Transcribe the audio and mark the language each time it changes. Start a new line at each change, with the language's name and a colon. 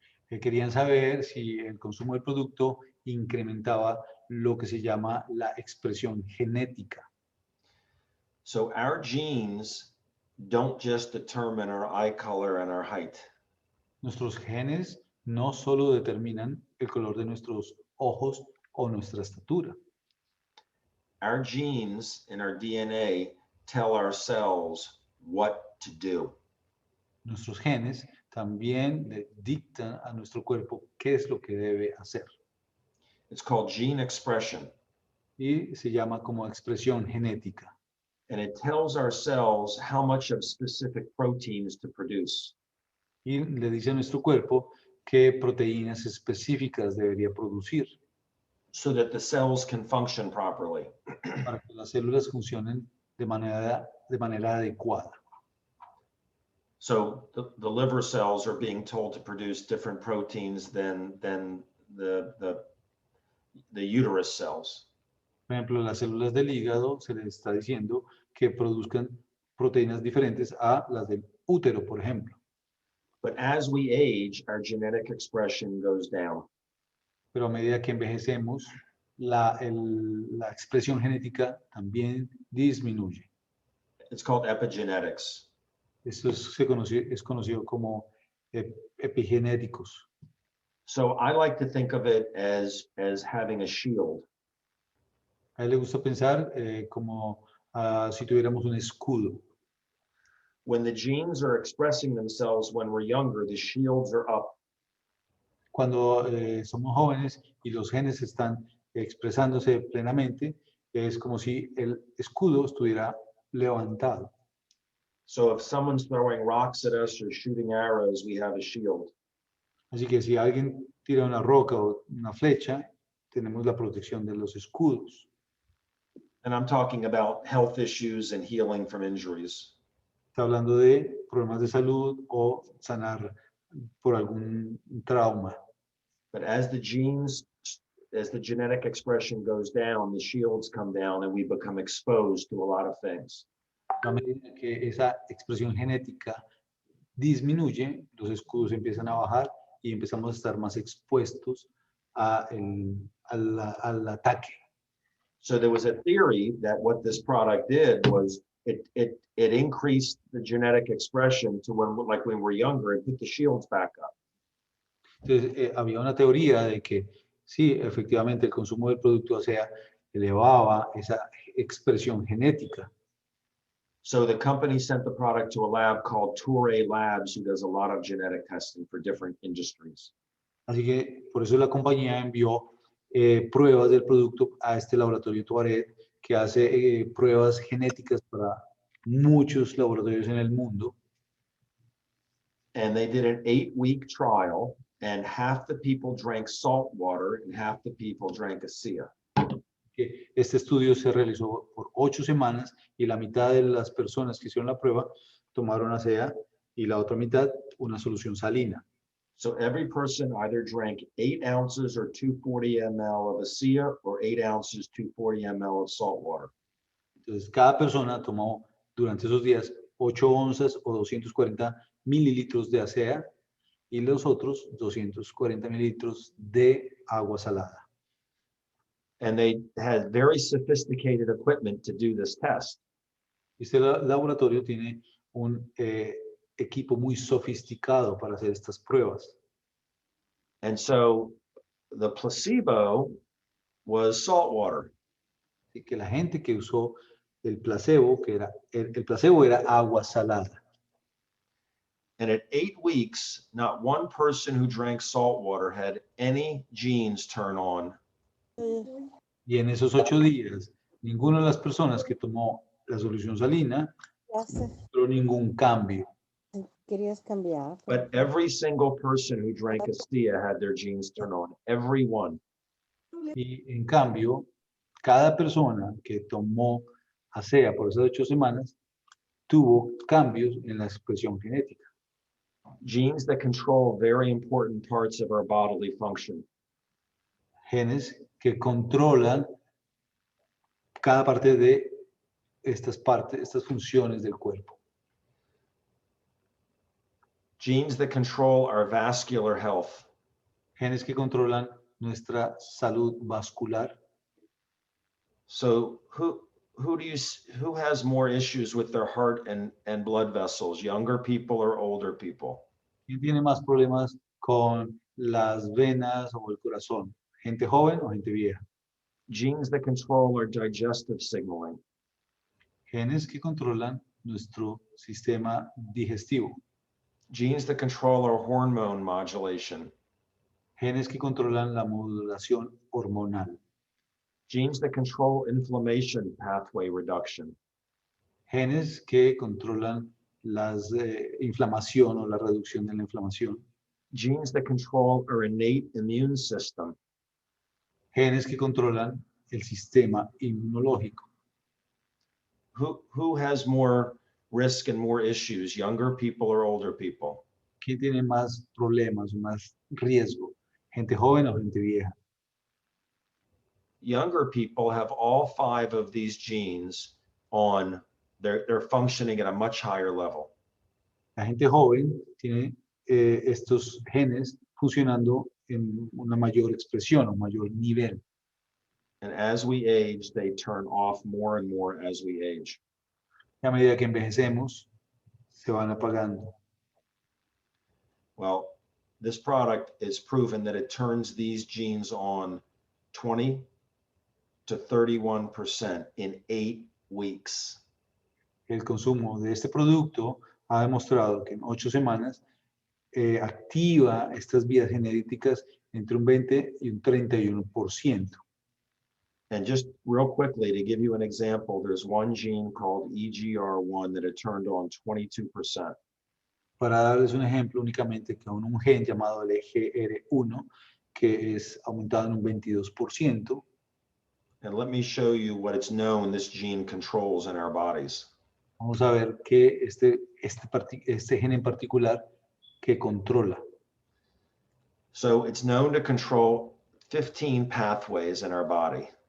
Spanish: Querían saber si el consumo del producto incrementaba lo que se llama la expresión genética.
English: So our genes don't just determine our eye color and our height.
Spanish: Nuestros genes no solo determinan el color de nuestros ojos o nuestra estatura.
English: Our genes in our DNA tell our cells what to do.
Spanish: Nuestros genes también le dictan a nuestro cuerpo qué es lo que debe hacer.
English: It's called gene expression.
Spanish: Y se llama como expresión genética.
English: And it tells our cells how much of specific proteins to produce.
Spanish: Y le dice a nuestro cuerpo qué proteínas específicas debería producir
English: so that the cells can function properly.
Spanish: para que las células funcionen de manera adecuada.
English: So the liver cells are being told to produce different proteins than the uterus cells.
Spanish: Por ejemplo, las células del hígado se les está diciendo que produzcan proteínas diferentes a las del útero, por ejemplo.
English: But as we age, our genetic expression goes down.
Spanish: Pero a medida que envejecemos, la expresión genética también disminuye.
English: It's called epigenetics.
Spanish: Esto es conocido como epigenéticos.
English: So I like to think of it as having a shield.
Spanish: A él le gusta pensar como si tuviéramos un escudo.
English: When the genes are expressing themselves when we're younger, the shields are up.
Spanish: Cuando somos jóvenes y los genes están expresándose plenamente, es como si el escudo estuviera levantado.
English: So if someone's throwing rocks at us or shooting arrows, we have a shield.
Spanish: Así que si alguien tira una roca o una flecha, tenemos la protección de los escudos.
English: And I'm talking about health issues and healing from injuries.
Spanish: Está hablando de problemas de salud o sanar por algún trauma.
English: But as the genetic expression goes down, the shields come down and we become exposed to a lot of things.
Spanish: A medida que esa expresión genética disminuye, los escudos empiezan a bajar y empezamos a estar más expuestos al ataque.
English: So there was a theory that what this product did was it increased the genetic expression to when we're younger and put the shields back up.
Spanish: Entonces, había una teoría de que sí, efectivamente, el consumo del producto Asea elevaba esa expresión genética.
English: So the company sent the product to a lab called Torrey Labs, who does a lot of genetic testing for different industries.
Spanish: Así que por eso la compañía envió pruebas del producto a este laboratorio Tuaret, que hace pruebas genéticas para muchos laboratorios en el mundo.
English: And they did an 8-week trial, and half the people drank salt water and half the people drank Asea.
Spanish: Este estudio se realizó por 8 semanas y la mitad de las personas que hicieron la prueba tomaron Asea y la otra mitad una solución salina.
English: So every person either drank 8 ounces or 240 ml of Asea or 8 ounces, 240 ml of salt water.
Spanish: Entonces, cada persona tomó durante esos días 8 onzas o 240 mililitros de Asea y los otros 240 mililitros de agua salada.
English: And they had very sophisticated equipment to do this test.
Spanish: Este laboratorio tiene un equipo muy sofisticado para hacer estas pruebas.
English: And so the placebo was salt water.
Spanish: Así que la gente que usó el placebo, que era el placebo era agua salada.
English: And at 8 weeks, not one person who drank salt water had any genes turn on.
Spanish: Y en esos 8 días, ninguna de las personas que tomó la solución salina mostró ningún cambio. Querías cambiar.
English: But every single person who drank Asea had their genes turn on. Every one.
Spanish: Y en cambio, cada persona que tomó Asea por esas 8 semanas tuvo cambios en la expresión genética.
English: Genes that control very important parts of our bodily function.
Spanish: Genes que controlan cada parte de estas funciones del cuerpo.
English: Genes that control our vascular health.
Spanish: Genes que controlan nuestra salud vascular.
English: So who has more issues with their heart and blood vessels, younger people or older people?
Spanish: ¿Quién tiene más problemas con las venas o el corazón? ¿Gente joven o gente vieja?
English: Genes that control our digestive signaling.
Spanish: Genes que controlan nuestro sistema digestivo.
English: Genes that control our hormone modulation.
Spanish: Genes que controlan la modulación hormonal.
English: Genes that control inflammation pathway reduction.
Spanish: Genes que controlan la inflamación o la reducción de la inflamación.
English: Genes that control our innate immune system.
Spanish: Genes que controlan el sistema inmunológico.
English: Who has more risk and more issues, younger people or older people?
Spanish: ¿Quién tiene más problemas o más riesgo? ¿Gente joven o gente vieja?
English: Younger people have all 5 of these genes on, they're functioning at a much higher level.
Spanish: La gente joven tiene estos genes funcionando en una mayor expresión o mayor nivel.
English: And as we age, they turn off more and more as we age.
Spanish: Y a medida que envejecemos, se van apagando.
English: Well, this product is proven that it turns these genes on 20 to 31% in 8 weeks.
Spanish: El consumo de este producto ha demostrado que en 8 semanas activa estas vías genéticas entre un 20 y un 31%.
English: And just real quickly, to give you an example, there's one gene called EGR1 that it turned on 22%.
Spanish: Para darles un ejemplo únicamente, que un gen llamado el EGR1, que es aumentado en un 22%.
English: And let me show you what it's known this gene controls in our bodies.
Spanish: Vamos a ver que este gen en particular que controla.
English: So it's known to control 15 pathways in our body.